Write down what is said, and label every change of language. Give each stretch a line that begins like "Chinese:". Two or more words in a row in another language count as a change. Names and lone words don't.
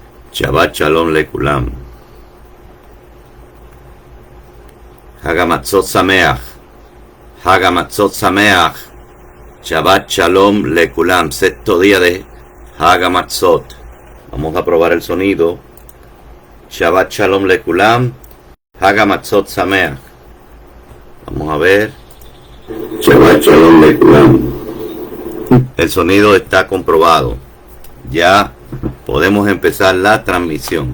Hebrew: שבת שלום לכולם. חג המצות שמח. חג המצות שמח. שבת שלום לכולם.
Spanish: Sexto día de Hagamatzot. Vamos a probar el sonido.
Hebrew: שבת שלום לכולם. חג המצות שמח.
Spanish: Vamos a ver.
Hebrew: שבת שלום לכולם.
Spanish: El sonido está comprobado. Ya podemos empezar la transmisión.